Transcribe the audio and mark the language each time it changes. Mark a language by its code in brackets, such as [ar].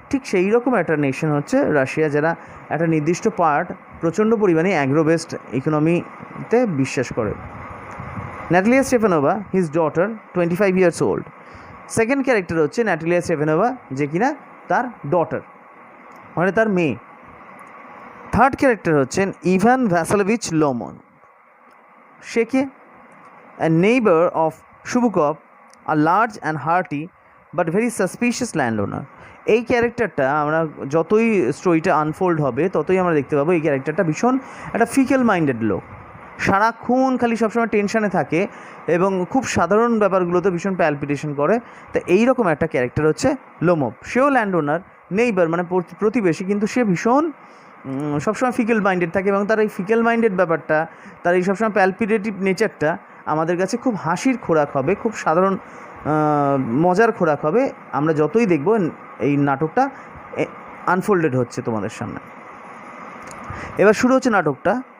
[bn] ঠিক সেই রকম একটা নেশন হচ্ছে রাশিয়া, যারা একটা নির্দিষ্ট পার্ট প্রচণ্ড পরিমাণে অ্যাগ্রো বেসড ইকোনমিতে বিশ্বাস করে। ন্যাটালিয়া স্টেফানোভা, [en] His daughter, 25 years old। [bn] Second character হচ্ছে ন্যাটালিয়া স্টেফানোভা, যে কিনা তার ডটার মানে তার মেয়ে। থার্ড ক্যারেক্টার হচ্ছেন Ivan ভ্যাসেলোভিচ লোমন। Say K? [en] a neighbor of Shubukov, a large and hearty but very suspicious landowner। [bn] এই ক্যারেক্টারটা আমরা যতই স্টোরিটা আনফোল্ড হবে ততই আমরা দেখতে পাবো এই ক্যারেক্টারটা ভীষণ একটা ফিকেল মাইন্ডেড লোক, সারাক্ষণ খালি সবসময় টেনশানে থাকে এবং খুব সাধারণ ব্যাপারগুলোতে ভীষণ প্যালপিটেশন করে। তো এইরকম একটা ক্যারেক্টার হচ্ছে লোমভ। সেও ল্যান্ড ওনার, নেইবার মানে প্রতিবেশী, কিন্তু সে ভীষণ সবসময় ফিকেল মাইন্ডেড থাকে এবং তার এই ফিকেল মাইন্ডেড ব্যাপারটা, তার এই সবসময় প্যালপিটেটিভ নেচারটা আমাদের কাছে খুব হাসির খোরাক হবে, খুব সাধারণ মজার খোরাক হবে আমরা যতই দেখব এই নাটকটা আনফোল্ডেড হচ্ছে তোমাদের সামনে। এবার শুরু হচ্ছে নাটকটা।